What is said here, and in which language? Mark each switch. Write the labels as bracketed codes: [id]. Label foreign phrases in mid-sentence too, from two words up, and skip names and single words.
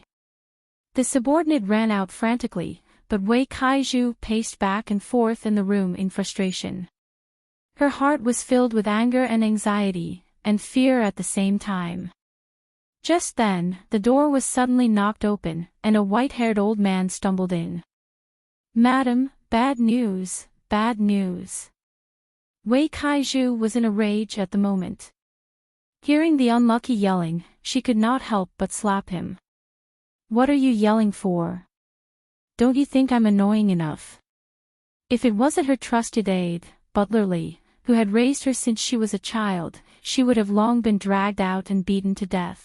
[en] The subordinate ran out frantically, but Wei Kaiju paced back and forth in the room in frustration. Her heart was filled with anger and anxiety, and fear at the same time. Just then, the door was suddenly knocked open, and a white-haired old man stumbled in. Madam, bad news, bad news. Wei Kaiju was in a rage at the moment. Hearing the unlucky yelling, she could not help but slap him. What are you yelling for? Don't you think I'm annoying enough? If it wasn't her trusted aide, Butler Li, who had raised her since she was a child, she would have long been dragged out and beaten to death.